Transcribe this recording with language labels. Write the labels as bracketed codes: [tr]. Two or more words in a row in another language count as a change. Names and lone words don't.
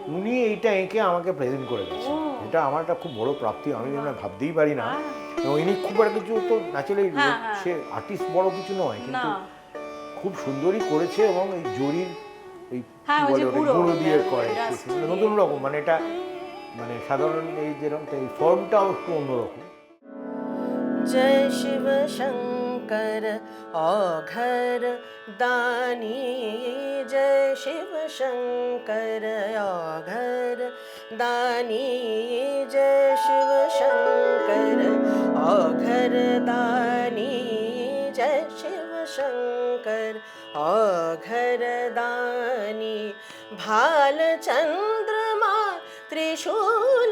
[bn] উনি এইটা এঁকে আমাকে প্রেজেন্ট করে গেছেন। এটা আমার একটা খুব বড় প্রাপ্তি, আমি যেন ভাবতেই পারি না। এবং ইনি খুব একটা কিছু তো ন্যাচারালি, সে আর্টিস্ট বড় কিছু নয়, কিন্তু না, খুব সুন্দরই করেছে। এবং এই জরির এই হ্যাঁ, ওই যে গুঁড়ো, গুঁড়ো দিয়ে হ্যাঁ, করে, dust মানে নতুন রকম, মানে এটা মানে সাধারণ এই যেরকম এই ফর্মটাও একটু অন্যরকম। [hi] जय शिव शंकर औघर दानी, जय शिव शंकर औघर दानी, जय शिव शंकर औघर दानी, जय शिव शंकर औघर दानी भाल चंद्रमा त्रिशूल